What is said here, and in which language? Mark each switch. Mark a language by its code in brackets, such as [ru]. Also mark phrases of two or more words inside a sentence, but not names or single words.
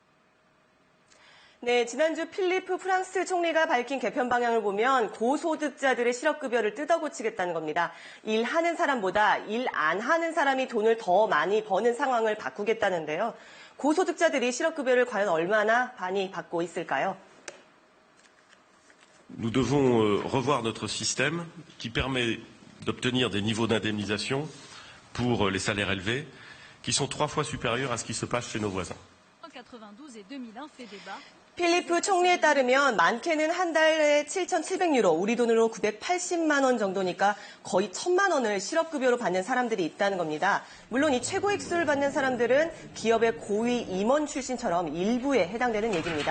[ko] 네, 지난주 필리프 프랑스 총리가 밝힌 개편 방향을 보면 고소득자들의 실업급여를 뜯어고치겠다는 겁니다. 일하는 사람보다 일 안 하는 사람이 돈을 더 많이 버는 상황을 바꾸겠다는데요. 고소득자들이 실업급여를 과연 얼마나 많이 받고 있을까요? [fr] Nous devons revoir notre système qui permet d'obtenir des niveaux d'indemnisation pour les salaires élevés qui sont 3 fois supérieurs à ce qui se passe chez nos voisins. [ko] 필리프 총리에 따르면 많게는 한 달에 7,700유로, 우리 돈으로 980만 원 정도니까 거의 1,000만 원을 실업급여로 받는 사람들이 있다는 겁니다. 물론 이 최고 액수를 받는 사람들은 기업의 고위 임원 출신처럼 일부에 해당되는 얘기입니다.